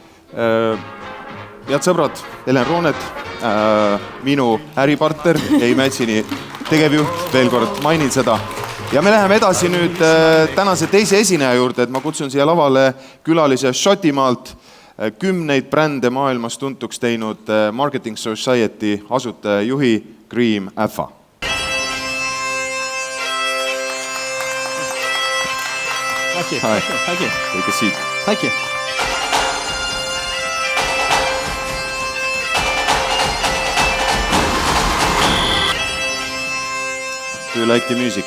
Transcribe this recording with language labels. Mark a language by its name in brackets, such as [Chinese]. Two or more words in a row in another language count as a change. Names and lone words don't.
[Estonian] Head sõbrad, Helen Roonet, minu äripartner ja Imagine'i tegevjuht, veel kord mainin seda. Ja me läheme edasi nüüd tänase teise esineja juurde, et ma kutsun siia lavale külalise Šotimaalt, 10 brände maailmas tuntuks teinud Marketing Society asutaja juhi Cream Affa. [English] Thank you. Hi. Thank you. Take a seat. Thank you. Do you like the music?